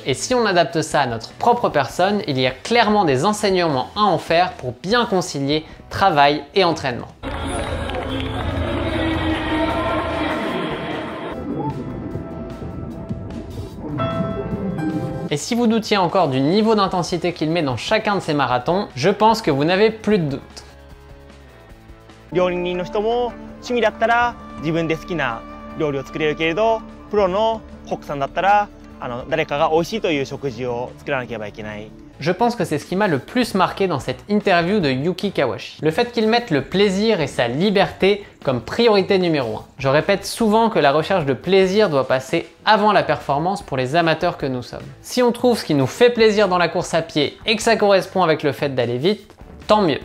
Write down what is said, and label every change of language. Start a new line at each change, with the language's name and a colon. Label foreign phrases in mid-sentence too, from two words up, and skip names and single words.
French: Et si on adapte ça à notre propre personne, il y a clairement des enseignements à en faire pour bien concilier travail et entraînement. Et si vous doutiez encore du niveau d'intensité qu'il met dans chacun de ses marathons, je pense que vous n'avez plus de doute.
Japanese: 料理人の人も趣味だったら自分で好きな料理を作れるけれど、プロのコックさんだったら誰かが美味しいという食事を作らなければいけない。
French: Je pense que c'est ce qui m'a le plus marqué dans cette interview de Yuki Kawashi. Le fait qu'il mette le plaisir et sa liberté comme priorité numéro 1. Je répète souvent que la recherche de plaisir doit passer avant la performance pour les amateurs que nous sommes. Si on trouve ce qui nous fait plaisir dans la course à pied et que ça correspond avec le fait d'aller vite, tant mieux.